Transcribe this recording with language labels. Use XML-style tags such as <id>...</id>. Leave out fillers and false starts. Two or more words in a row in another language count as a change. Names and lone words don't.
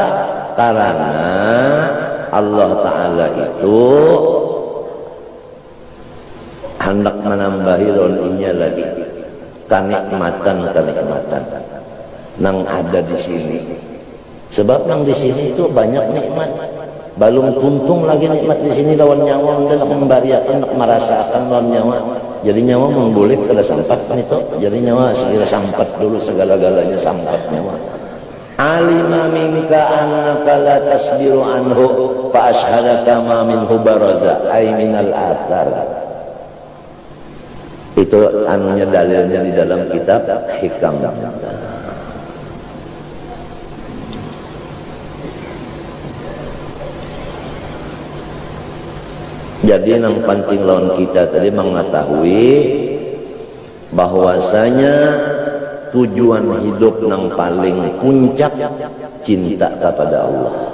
<bjn>Karena Allah Ta'ala itu hendak menambahi inya lagi kenikmatan nang ada di sini. Sebab nang di sini itu banyak nikmat. Balung tuntung lagi nikmat di sini lawan nyawa hendak membariakan, hendak merasakan lawan nyawa. Jadi nyawa memboleh kada sampat itu. Jadi nyawa segera sampat dulu, segala-galanya sampat nyawa.</bjn> <ar>عَلِمَ مِنْكَ أَنَّكَ لَا تَصْبِرُ عَنْهُ فَأَشْهَدَكَ مَا مِنْهُ بَرَزَ أَيْ مِنَ الْآثَارِ.</ar> <bjn>Itu anunya dalilnya di dalam kitab Hikam. Jadi yang penting lawan kita tadi mengetahui bahwasanya tujuan hidup yang paling puncak cinta kepada Allah.</bjn>